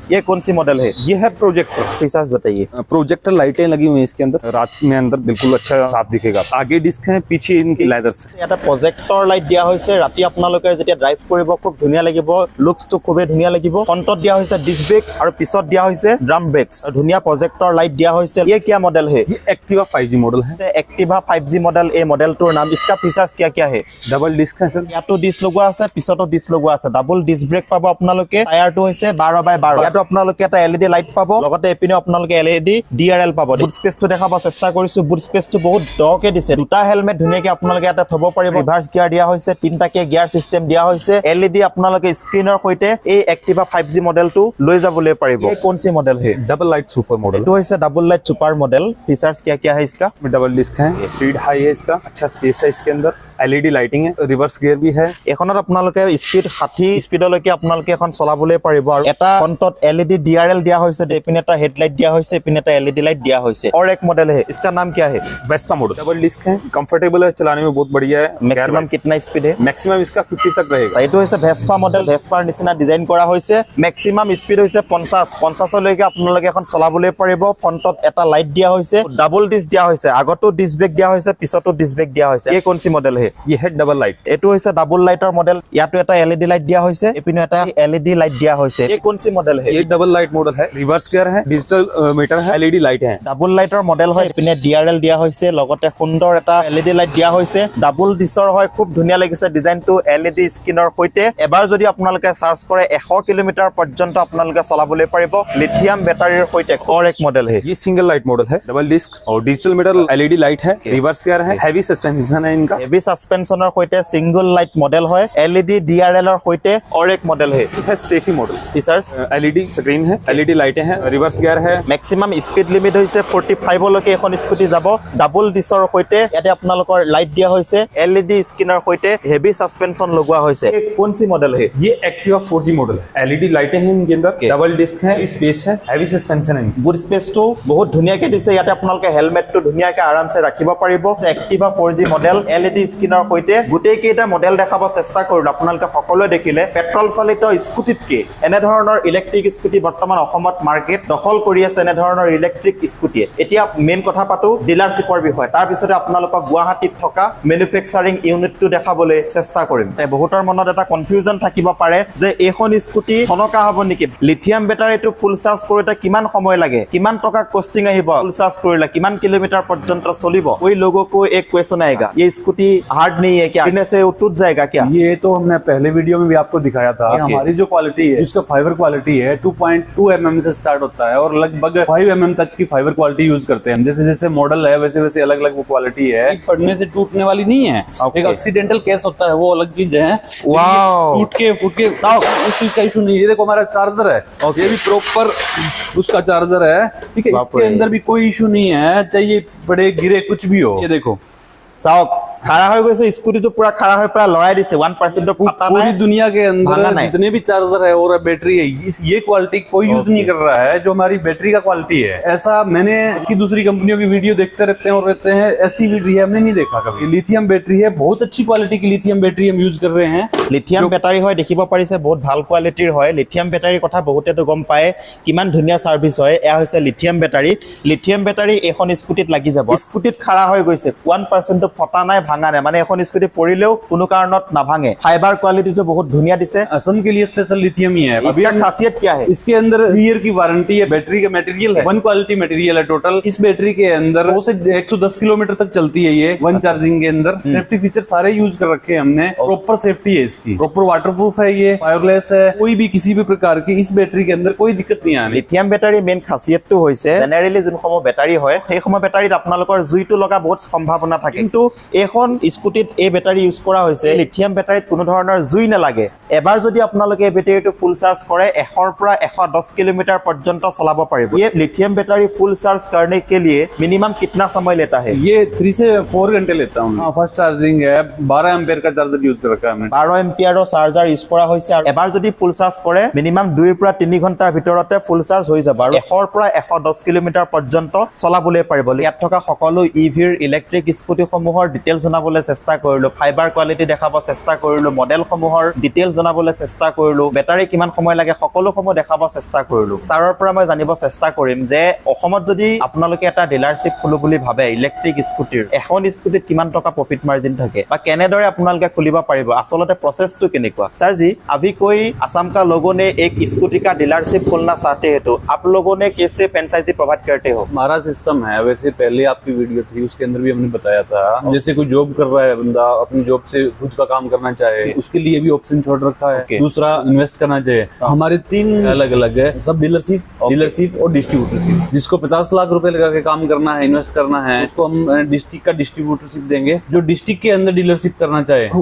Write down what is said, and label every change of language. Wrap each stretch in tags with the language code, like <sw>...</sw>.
<hi>ये कौन सी मॉडल है? ये है प्रोजेक्टर। फीचर्स बताइए। प्रोजेक्टर लाइटें लगी हुई हैं इसके अंदर, रात में अंदर बिल्कुल अच्छा साफ दिखेगा। आगे डिस्क है, पीछे इनकी लेदर से।</hi> <as>এটা প্ৰজেক্টৰ লাইট দিয়া হৈছে। ৰাতি আপোনালোকে যেতিয়া ড্ৰাইভ কৰিব খুব ধুনীয়া লাগিব, লুকসটো খুবেই ধুনীয়া লাগিব। ফ্ৰণ্টত দিয়া হৈছে ডিস্ক ব্ৰেক আৰু পিছত দিয়া হৈছে ড্ৰাম ব্ৰেকস। ধুনীয়া প্ৰজেক্টৰ লাইট দিয়া হৈছে।</as> <hi>ये क्या मॉडल है? ये एक्टिवा 5G मॉडल है। एक्टिवा 5G मॉडल,</hi> <as>এই মডেলটোৰ নাম।</as> <hi>इसका फीचर्स क्या क्या है? डबल डिस्क है सर,</hi> <as>ইয়াতো ডিস্ক লগোৱা আছে, পিছতো ডিস্ক লগোৱা আছে। ডাবল ডিস্ক ব্ৰেক পাব আপোনালোকে। টায়াৰটো হৈছে 12/12। ইয়াতো আপোনালোকে এটা LED লাইট পাব, লগতে এপিনে আপোনালোকে LED DRL পাব। বুট স্পেচটো দেখাব চেষ্টা কৰিছো। বুট স্পেচটো বহুত দকে দিছে। দুটা হেলমেট ধুনীয়াকে আপোনালোকে এটা থব পাৰিব। ৰিভাৰ্স গিয়াৰ দিয়া হৈছে, তিনটাকে গিয়াৰ সিস্টেম দিয়া হৈছে। LED আপোনালোকে স্ক্ৰিনৰ সৈতে এই एक्टिवा 5G মডেলটো লৈ যাবলৈ পাৰিব।</as> <hi>এই কোন সি মডেল है? Double light super model. तो इसे double light super model. Features क्या क्या है इसका? डबल डिस्क है, स्पीड हाई है इसका, अच्छा स्पेस है इसके अंदर, एलईडी लाइटिंग है, रिवर्स गियर भी है।</hi> <as>এখনত আপোনালোকে স্পীড 60 স্পীডলৈকে আপোনালোকে এখন চলাবলৈ পাৰিব। আৰু এটা ফ্ৰণ্টত LED DRL দিয়া হৈছে, এপিনে এটা হেডলাইট দিয়া হৈছে, এপিনে এটা LED লাইট দিয়া হৈছে।</as> <hi>और एक मॉडल है, इसका नाम क्या है? Vespa model. डबल डिस्क है, कंफर्टेबल है, चलाने में बहुत बढ़िया है। मैक्सिमम कितना स्पीड है? मैक्सिमम इसका 50 तक रहेगा।</hi> <as>এইটো হৈছে ভেস্পা মডেল। ভেস্পাৰ নিচিনা ডিজাইন কৰা হৈছে। ম্যাক্সিমাম স্পীড হৈছে 50 লৈকে আপোনালোকে এখন চলাবলৈ পাৰিব। ফ্ৰণ্টত এটা লাইট দিয়া হৈছে, ডাবল ডিস্ক দিয়া হৈছে, আগতো ডিস্ক ব্ৰেক দিয়া হৈছে, পিছতো ডিস্ক ব্ৰেক দিয়া হৈছে।</as> <hi>এই কোন সি মডেল है? ये है डबल लाइट।</hi> <as>এইটো হৈছে ডাবল লাইটৰ মডেল। ইয়াতো এটা LED লাইট দিয়া হৈছে, এপিনে এটা LED লাইট দিয়া হৈছে।</as> <hi>এই কোন সি মডেল है? ये डबल लाइट मॉडल है, रिवर्स गियर है, डिजिटल मीटर है, एलईडी लाइट है।</hi> <as>ডাবল লাইটৰ মডেল হয়, এপিনে DRL দিয়া হৈছে, লগতে সুন্দৰ এটা LED লাইট দিয়া হৈছে। ডাবল ডিস্কৰ হয়, খুব ধুনীয়া লাগিছে ডিজাইনটো। LED স্ক্ৰিনৰ সৈতে এবাৰ যদি আপোনালোকে চাৰ্জ কৰে 100 কিলোমিটাৰ পৰ্যন্ত আপোনালোকে চলাবলৈ পাৰিব লিথিয়াম বেটাৰীৰ সৈতে।</as> <hi>और एक मॉडल है, ये सिंगल लाइट मॉडल है, डबल डिस्क और डिजिटल मीटर, एलईडी लाइट है, रिवर्स गियर है, हैवी सस्पेंशन है इनका।</hi> <as>हेवी सस्पेंशনৰ সৈতে</as> <hi>सिंगल लाइट मॉडल</hi> <as>হয়, LED DRL ৰ সৈতে।</as> <hi>और एक मॉडल है, है Saifee model. Features LED screen है, एलईडी लाइटें हैं, रिवर्स गियर है।</hi> <as>मैक्सिमम स्पीड लिमिट হৈছে 45 লৈকে এখন স্কুটি যাব। ডাবল ডিস্কৰ সৈতে ইয়াতে আপোনালোকৰ লাইট দিয়া হৈছে, LED স্ক্ৰিনৰ সৈতে হেভি সাসপেনশন লগোৱা হৈছে।</as> <hi>কোন সি মডেল है? ये एक्टिवा 4G मॉडल है, एलईडी लाइटें हैं इनके अंदर, डबल डिस्क है, स्पेस है, हैवी सस्पेंशन है।</hi> <as>বুট স্পেচটো বহুত ধুনীয়াকে দিছে। ইয়াতে আপোনালোকে হেলমেটটো ধুনীয়াকে আৰামছে ৰাখিব পাৰিব। एक्टिवा 4G মডেল LED স্ক্ৰিনৰ সৈতে গোটেই কেইটা মডেল দেখাব চেষ্টা কৰিলো। আপোনালোকে সকলোৱে দেখিলে পেট্ৰল চালিত স্কুটিতকে এনে ধৰণৰ ইলেক্ট্ৰিক স্কুটি বৰ্তমান অসমত মাৰ্কেট দখল কৰি আছে। এনে ধৰণৰ ইলেক্ট্ৰিক স্কুটিয়ে। এতিয়া মেইন কথা পাতো ডিলাৰশ্বিপৰ বিষয়ে। তাৰ পিছতে আপোনালোকক গুৱাহাটীত থকা মেনুফেকচাৰিং ইউনিটটো দেখাবলৈ চেষ্টা কৰিম। বহুতৰ মনত এটা কনফিউজন থাকিব পাৰে যে এইখন স্কুটি সনকা হ'ব নেকি? লিথিয়াম বেটাৰীটো ফুল চাৰ্জ কৰোঁতে কিমান সময় লাগে, কিমান টকা কষ্টিং আহিব, ফুল चार्ज কৰিলে কিমান কিলোমিটাৰ পৰ্যন্ত চলিব?</as> <hi>कोई लोगों को एक क्वेश्चन आएगा, ये स्कूटी हार्ड नहीं है क्या? गिरने से वो टूट जाएगा क्या? ये तो हमने पहले वीडियो में भी आपको दिखाया था। हमारी जो क्वालिटी है, जिसका फाइबर क्वालिटी है 2.2 mm से स्टार्ट होता है और लगभग 5 mm तक की फाइबर क्वालिटी यूज करते हैं। जैसे जैसे मॉडल है वैसे वैसे अलग अलग वो क्वालिटी है। पड़ने से टूटने वाली नहीं है। एक एक्सीडेंटल केस होता है, वो अलग चीज है। टूट के फूट के उस चीज का इशू नहीं है। देखो हमारा चार्जर है, ये भी प्रॉपर उसका चार्जर है, ठीक है। इसके अंदर भी कोई इशू नहीं है, चाहिए पड़े गिरे कुछ भी हो। ये देखो साहब</hi> <as>খাৰা হৈ গৈছে স্কুটিটো পুৰা খাৰা হৈ পুৰা লৰাই দিছে 1% ফাটা</as> <hi>पूरी</hi> <as>নাই</as> <hi>दुनिया के भागा अंदर नहीं। जितने भी चार्जर है और बैटरी है ये क्वालिटी कोई यूज नहीं कर रहा है जो हमारी बैटरी का क्वालिटी है। ऐसा मैंने की दूसरी कंपनियों की वीडियो देखते रहते हैं और रहते हैं, ऐसी बैटरी है हमने नहीं देखा कभी। लिथियम बैटरी है, बहुत अच्छी क्वालिटी की लिथियम बैटरी हम यूज कर रहे हैं।</hi> <as>লিথিয়াম বেটাৰী হয় দেখিব পাৰিছে বহুত ভাল কোৱালিটিৰ হয় লিথিয়াম বেটাৰীৰ কথা বহুতেতো গম পায় কিমান ধুনীয়া সাৰ্ভিস হয় এয়া হৈছে লিথিয়াম বেটাৰী এখন স্কুটিত লাগি যাব স্কুটিত খাৰা হৈ গৈছে 1% ফটা নাই ভাঙা নাই মানে এখন স্কুটি পৰিলেও কোনো কাৰণত নাভাঙে ফাইবাৰ কোৱালিটিটো বহুত ধুনীয়া দিছে</as> <hi>असम के लिए स्पेशल लिथियम ही है। अभी इसका खासियत क्या है इसके अंदर 3 ईयर की वारंटी है। बैटरी का मटेरियल है 1 क्वालिटी मटेरियल है टोटल। इस बैटरी के अंदर 100 से 110 किलोमीटर तक चलती है ये 1 चार्जिंग के अंदर। सेफ्टी फीचर सारे यूज कर रखे हैं हमने। प्रॉपर सेफ्टी है इसकी, प्रॉपर वाटरप्रूफ है, ये वायरलेस है, कोई भी किसी भी प्रकार की इस बैटरी के अंदर कोई दिक्कत नहीं आनी।</hi> <as>লিথিয়াম বেটাৰী মেইন খাসিয়তটো হৈছে জেনেৰেলি যোনসমূহ বেটাৰী হয় সেই সময় বেটাৰীত আপোনালোকৰ জুইটো লগা বহুত সম্ভাৱনা থাকে কিন্তু এখন স্কুটিত এই বেটাৰী ইউজ কৰা হৈছে লিথিয়াম বেটাৰীত কোনো ধৰণৰ জুই নালাগে এবাৰ যদি আপোনালোকে এই বেটাৰীটো ফুল চাৰ্জ কৰে 100 পৰা 110 কিলোমিটাৰ পৰ্যন্ত চলাব পাৰিব</as> <hi>ये लिथियम बैटरी फुल चार्ज करने के लिए मिनिमम कितना समय लेता है ये 3 से 4 घंटे लेता हूँ। फर्स्ट चार्जिंग है 12 एम्पेयर का चार्जर यूज कर रखा है हमने।</hi> <as>12 এম্পিয়াৰৰ চাৰ্জাৰ ইউজ কৰা হৈছে আৰু এবাৰ যদি ফুল চাৰ্জ কৰে মিনিমাম 2 পৰা 3 ঘণ্টাৰ ভিতৰতে ফুল চাৰ্জ হৈ যাব আৰু 100 পৰা 110 কিলোমিটাৰ পৰ্যন্ত চলাবলৈ পাৰিব ইয়াত থকা সকলো ইভিৰ ইলেক্ট্ৰিক স্কুটিসমূহৰ ডিটেইলছ জনাবলৈ চেষ্টা কৰিলো ফাইবাৰ কোৱালিটি দেখাব চেষ্টা কৰিলো মডেলসমূহৰ ডিটেইলছ জনাবলৈ চেষ্টা কৰিলো বেটাৰী কিমান সময় লাগে সকলোসমূহ দেখাব চেষ্টা কৰিলো ছাৰৰ পৰা মই জানিব চেষ্টা কৰিম যে অসমত যদি আপোনালোকে এটা ডিলাৰশ্বিপ খুলো বুলি ভাবে ইলেক্ট্ৰিক স্কুটিৰ এখন স্কুটিত কিমান টকা প্ৰফিট মাৰ্জিন থাকে বা কেনেদৰে আপোনালোকে খুলিব পাৰিব আসলতে প্ৰসেসটো কেনেকুৱা</as> <hi>सर जी अभी कोई असम का लोगों ने एक स्कूटी का डीलरशिप खोलना चाहते हैं तो आप लोगों ने कैसे फ्रेंचाइजी प्रोवाइड करते हो हमारा सिस्टम है वैसे पहले आपकी वीडियो थी उसके अंदर भी हमने बताया था जैसे कोई जॉब कर रहा है बंदा अपनी जॉब से खुद का काम करना चाहे उसके लिए भी ऑप्शन छोड़ रखा है दूसरा इन्वेस्ट करना चाहिए हमारे 3 अलग अलग है सब डीलरशिप और डिस्ट्रीब्यूटरशिप जिसको 50 लाख रुपए लगा के काम करना है इन्वेस्ट करना है उसको हम डिस्ट्रिक्ट का डिस्ट्रीब्यूटरशिप देंगे जो डिस्ट्रिक्ट के अंदर डीलरशिप करना चाहे</hi>